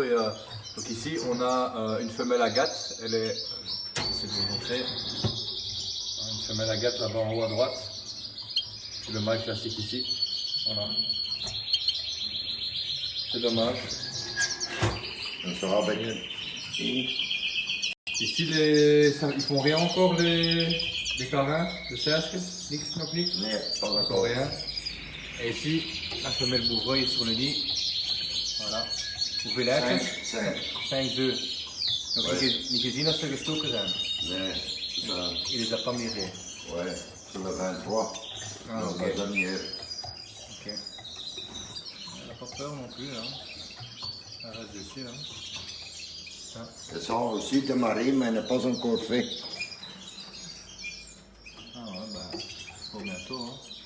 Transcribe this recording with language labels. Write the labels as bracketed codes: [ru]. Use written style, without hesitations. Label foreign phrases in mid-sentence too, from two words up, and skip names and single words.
[fr] Et donc ici on a une femelle agate, elle est, j'essaie de vous montrer, une femelle agate là-bas en haut à droite, c'est le mâle classique ici, voilà. C'est dommage. On sera baigné. Ici ils font rien encore les carins, le cercle, [nl] nix nog niet, Nee, [fr] pas encore encore. rien. Et ici la femelle bourgeois est sur le nid, voilà. [nl] Hoeveel eitjes? 5. [fr] 5 œufs. Donc Ouais. [nl] niet gezien dat ze gestoken zijn. Nee, [fr] Il les a pas mirés. ouais, c'est le 23. Ah, Non, ok. la dernière. Ok. Elle n'a pas peur non plus, hein. Elle reste dessus, hein. Ils sont aussi démarrés, mais n'est pas encore fait. Ah ouais, bah, pour bientôt, hein.